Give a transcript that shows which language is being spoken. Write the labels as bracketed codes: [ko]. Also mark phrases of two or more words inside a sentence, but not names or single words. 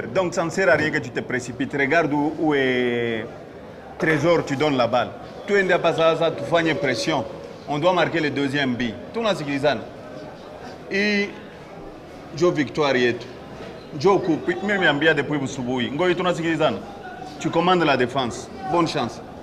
[fr] Donc ça ne sert à rien que tu te précipites. Regarde où est Trésor, tu donnes la balle. Tu es pas ça, tu fais une pression. On doit marquer le deuxième but. Tout le monde et Joe Victoire yetu. Joe Coupe, même Yambia depuis Busubuhi. [sw] Ngoyi tunasikilizana. [fr] Tu commandes la défense. Bonne chance.